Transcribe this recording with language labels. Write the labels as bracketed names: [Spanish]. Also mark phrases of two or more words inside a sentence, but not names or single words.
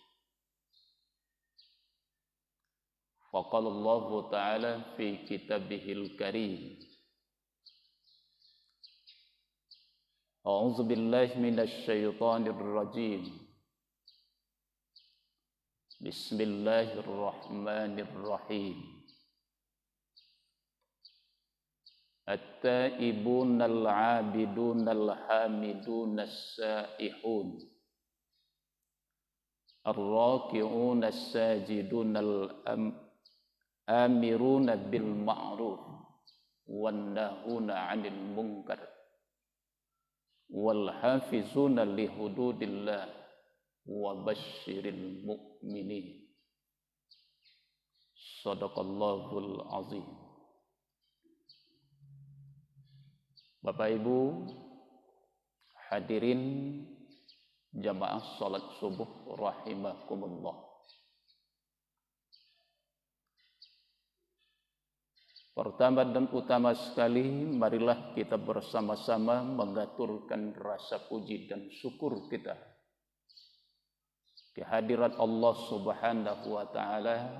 [Arabic] فقال الله تعالى في كتابه الكريم. أعوذ بالله من الشيطان الرجيم. بسم الله الرحمن الرحيم. التائبون العابدون الحامدون السائحون. الراكعون الساجدون الآمرون بالمعروف والناهون عن المنكر والحافظون لحدود الله وبشر المؤمنين. صدق الله العظيم. [Indonesian] Bapak Ibu hadirin jamaah salat subuh rahimakumullah. Pertama dan utama sekali, marilah kita bersama-sama mengaturkan rasa puji dan syukur kita kehadirat Allah [Arabic] سبحانه وتعالى.